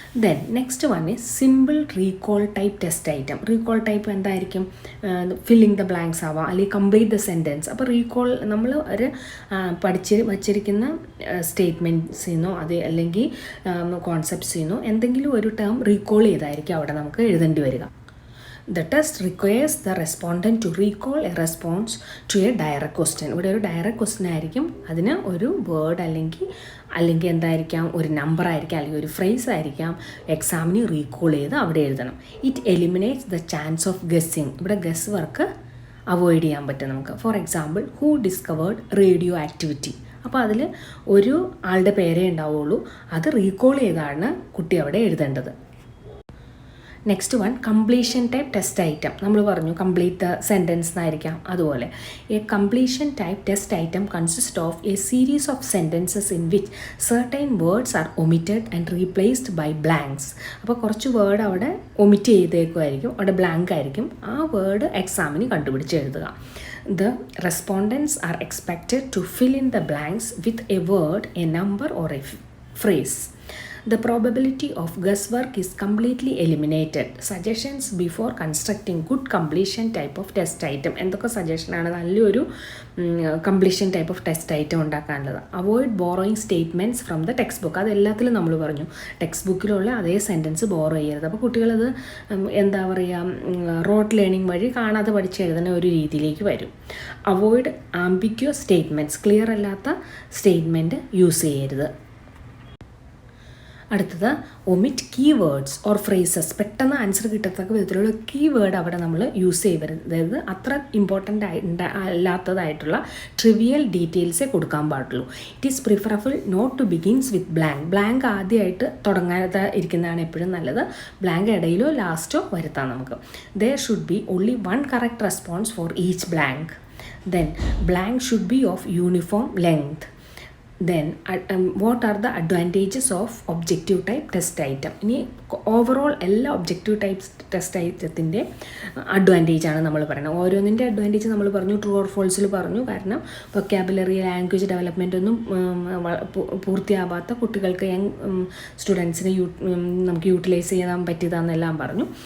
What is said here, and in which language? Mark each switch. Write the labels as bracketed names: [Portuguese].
[English] Then next one is simple recall type test item. [Malayalam] Recall type എന്തായിരിക്കും? Filling the blanks ആവാം, അല്ലെങ്കിൽ complete the sentence. അപ്പോൾ recall നമ്മൾ ഒരു വച്ചിരിക്കുന്ന സ്റ്റേറ്റ്മെൻറ്റ്സിൽ നിന്നോ അല്ലെങ്കിൽ കോൺസെപ്റ്റ്സിൽ നിന്നോ എന്തെങ്കിലും ഒരു ടേം റീകോൾ ചെയ്തായിരിക്കും അവിടെ നമുക്ക് എഴുതേണ്ടി വരിക. [English] The test requires the respondent to recall a response to a direct question. [Malayalam] ഇവിടെ ഒരു ഡയറക്റ്റ് ക്വസ്റ്റ്യൻ ആയിരിക്കും, അതിന് ഒരു വേർഡ് അല്ലെങ്കിൽ എന്തായിരിക്കാം, ഒരു നമ്പർ ആയിരിക്കാം, അല്ലെങ്കിൽ ഒരു ഫ്രേസ് ആയിരിക്കാം എക്സാമിന് റീകോൾ ചെയ്ത് അവിടെ എഴുതണം. [English] It eliminates the chance of guessing. [Malayalam] ഇവിടെ ഗസ് വർക്ക് അവോയ്ഡ് ചെയ്യാൻ പറ്റും നമുക്ക്. [English] For example, who discovered radioactivity. [Malayalam] അപ്പോൾ അതിൽ ഒരു ആളുടെ പേരേ ഉണ്ടാവുള്ളൂ, അത് റീകോൾ ചെയ്താണ് കുട്ടി അവിടെ എഴുതേണ്ടത്. [English] Next one completion type test item. [Malayalam] നമ്മൾ പറഞ്ഞു [English] Complete the sentence എന്നായിരിക്കാം. അതുപോലെ a completion type test item consist of a series of sentences in which certain words are omitted and replaced by blanks. [Malayalam] അപ്പോൾ കുറച്ച് word അവിടെ omit ചെയ്തേക്കുമായിരിക്കും, അവിടെ blank ആയിരിക്കും. ആ word എക്സാമിന് കണ്ടുപിടിച്ച് എഴുതുക. [English] The respondents are expected to fill in the blanks with a word, a number or a phrase. The probability of guesswork is completely eliminated. Suggestions before constructing good completion type of test item. [Malayalam] എന്തൊക്കെ സജഷനാണ് നല്ലൊരു completion type of test item ഉണ്ടാക്കാനുള്ളത്? [English] Avoid borrowing statements from the textbook. [Malayalam] അത് എല്ലാത്തിലും നമ്മൾ പറഞ്ഞു, text ബുക്കിലുള്ള അതേ sentence borrow ചെയ്യരുത്. അപ്പോൾ കുട്ടികളത് എന്താ പറയുക, റോട്ട് ലേണിംഗ് വഴി കാണാതെ പഠിച്ചെഴുതുന്ന ഒരു രീതിയിലേക്ക് വരും. [English] Avoid ambiguous statements. [Malayalam] ക്ലിയർ അല്ലാത്ത സ്റ്റേറ്റ്മെൻറ്റ് യൂസ് ചെയ്യരുത്. അടുത്തത് [English] Omit keywords or phrases. [Malayalam] പെട്ടെന്ന് ആൻസർ കിട്ടത്തക്ക വിധത്തിലുള്ള കീവേഡ് അവിടെ നമ്മൾ യൂസ് ചെയ്യരുത്. അതായത് അത്ര ഇമ്പോർട്ടൻ്റ് അല്ലാത്തതായിട്ടുള്ള ട്രിവിയൽ ഡീറ്റെയിൽസേ കൊടുക്കാൻ പാടുള്ളൂ. [English] It is preferable not to begins with blank. [Malayalam] Blank ആദ്യമായിട്ട് തുടങ്ങാതെ ഇരിക്കുന്നതാണ് എപ്പോഴും നല്ലത്. ബ്ലാങ്ക് ഇടയിലോ ലാസ്റ്റോ വരുത്താം നമുക്ക്. [English] There should be only one correct response for each blank. Then blank should be of uniform length. Then what are the advantages of objective type test item? [Malayalam] ഇനി overall എല്ലാ objective types test ഐറ്റത്തിൻ്റെ അഡ്വാൻറ്റേജാണ് നമ്മൾ പറയുന്നത്. ഓരോന്നിൻ്റെ advantage നമ്മൾ പറഞ്ഞു, true or ഫോൾസിൽ പറഞ്ഞു. കാരണം vocabulary, language development ഒന്നും പൂർത്തിയാവാത്ത കുട്ടികൾക്ക്, യങ് സ്റ്റുഡൻസിനെ നമുക്ക് യൂട്ടിലൈസ് ചെയ്യാൻ പറ്റിയതാണെന്നെല്ലാം പറഞ്ഞു.